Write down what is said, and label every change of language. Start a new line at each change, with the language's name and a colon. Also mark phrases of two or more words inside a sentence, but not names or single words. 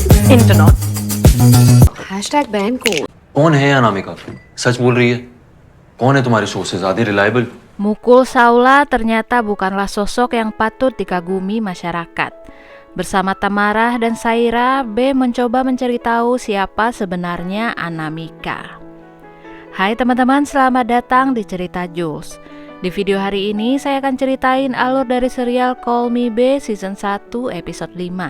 English: internet hashtag ban code
Hindi: कौन है अनामिका? सच बोल रही है? कौन है तुम्हारे सोर्सेज? आदि रिलायबल?
Indonesian: Mukul Saula ternyata bukanlah sosok yang patut dikagumi masyarakat. Bersama Tamarah dan Saira, B mencoba mencari tahu siapa sebenarnya Anamika. Hai teman-teman, selamat datang di Cerita Jules. Di video hari ini saya akan ceritain alur dari serial Call Me B season 1 episode 5.